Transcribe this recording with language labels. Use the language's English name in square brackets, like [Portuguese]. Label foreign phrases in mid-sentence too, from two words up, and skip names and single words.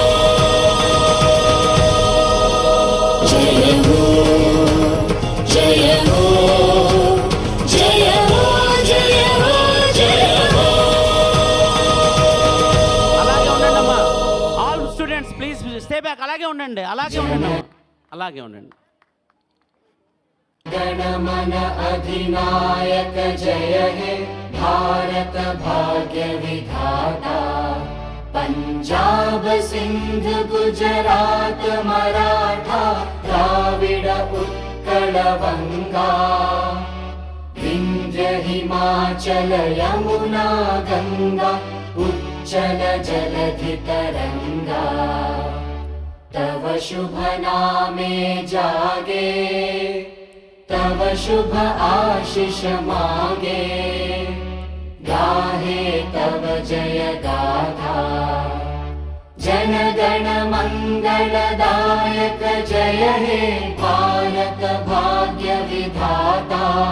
[Telugu] జయ హో జయ హో జయ హో జయ హో జయ హో. అలాగే ఉండండి అమ్మా. [English] all students please stay back. [Telugu] అలాగే ఉండండి, అలాగే ఉండండి అమ్మా, అలాగే ఉండండి. [Bangla] গণমন অধিনায়ক জয় হে ভারত ভাগ্য বিধাতা. পাঞ্জাব সিন্ধ গুজরাট মারাঠা দ্রাবিড় উৎকল বঙ্গ. বিন্ধ্য হিমাচল যমুনা গঙ্গা উচ্ছল জলধি তরঙ্গ. তব শুভ নামে জাগে তব শুভ আশিস মাগে. গাহে তব জয় গাথা জন গণ মঙ্গলদায়ক জয় হে ভারত ভাগ্য বিধাতা.